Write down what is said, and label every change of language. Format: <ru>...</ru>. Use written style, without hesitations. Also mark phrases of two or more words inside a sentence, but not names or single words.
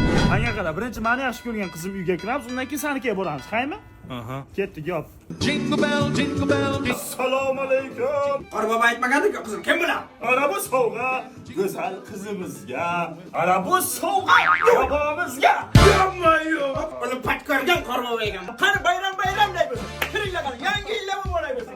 <uz>Menga qara, birinchi meni yaxshi ko'rgan qizim uyga kiramiz, undan keyin senikiga boramiz, qaymi? Aha. Ketdik, yop.</uz> <en>Jingle bell, jingle bell.</en> <uz>Assalomu alaykum. Qorbobo aytmagandik qizim, kim bilan? Ana bu sovg'a go'zal qizimizga, ana bu sovg'a bobomizga. Yo'q, uni pat ko'rgan qorbobo ekan. Qani bayram deymiz. Kiringlar qani, yangi yillami bo'layversin.</uz>